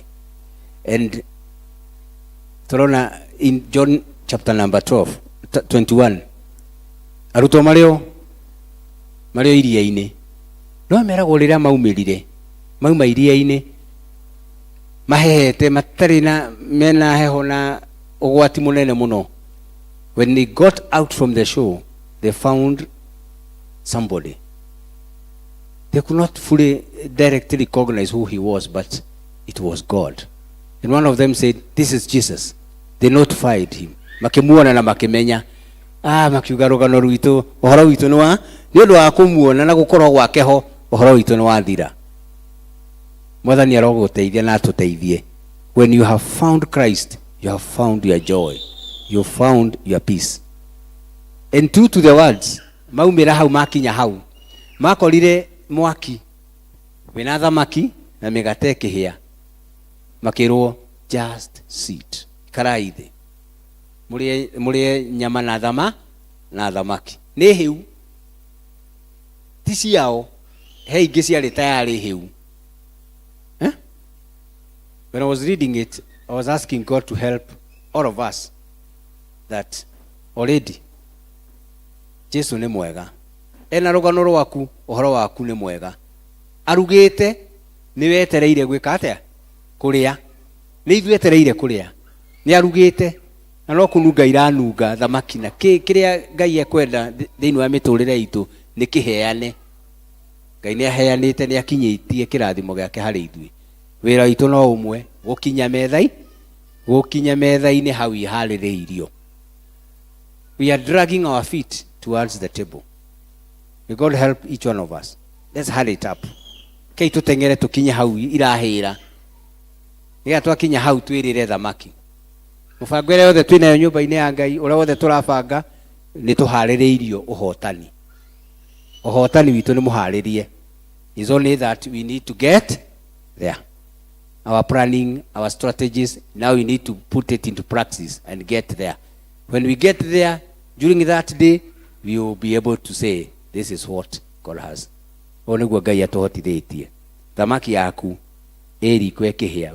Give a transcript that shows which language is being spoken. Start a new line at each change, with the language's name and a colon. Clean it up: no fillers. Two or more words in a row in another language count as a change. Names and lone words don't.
Kikuyu: And turona
English: in John chapter number 21
Kikuyu: aruto mario iria-ini no meragwo riria mauma iria-ini mahehete matari na mena heho na ugwati munene muno.
English: When they got out from the shore, they found somebody. They could not fully directly recognize who he was, but it was God. And one of them said, "This is Jesus." They notified him.
Kikuyu: Makimuona na makimenya. Makiuga rugano rwitu, uhoro witu ni undu wa kumuona na gukorwo gwake ho, uhoro witu ni wathira. Mwathani aroguteithia na atuteithie.
English: When you have found Christ, you have found your joy. You found your peace. And true to the words,
Kikuyu: maumira hau makinya hau. Makorire mwaki wina thamaki na migate kihia.
English: Makirwo just sit.
Kikuyu: Karaithe. Murie nyama na thamaki. Ni hiu. Tisi yao. He ingi ciari tayari hiu.
English: When I was reading it, I was asking God to help all of us that already
Kikuyu: Jesu ni mwega. Ena rugano rwaku, uhoro waku ni mwega. Arugite ni wetereire gwika atia kuria. Ni ithuetereire kuria. Ni arugite na no kununga iranunga thamaki na kiria Ngai ekwenda thiini wa miturire itu ni kiheane. Ngai ni aheanite ni akinyitie kirathimo giake hari ithui. Wira itu no umwe gukinya metha-ini hau ihaririirio.
English: We are dragging our feet towards the table. May God help each one of us. Let's hurry it up.
Kikuyu: Kei tutengere tukinye hau irahira. Iga twakinya hau twirire thamaki. Mubango ĩrĩa yothe twĩnayo nyũmba-inĩ ya Ngai, ũrĩa wothe tũrabanga nĩ tũharĩrĩirio ũhotani. Ũhotani witũ nĩ mũharĩrie.
English: It's only that we need to get there. Our planning, our strategies, now we need to put it into practice and get there. When we get there, during that day, we will be able to say, this is what God has.
Kikuyu: Oniguo Ngai atuhotithĩtie. Thamaki yaku eri kwekehia.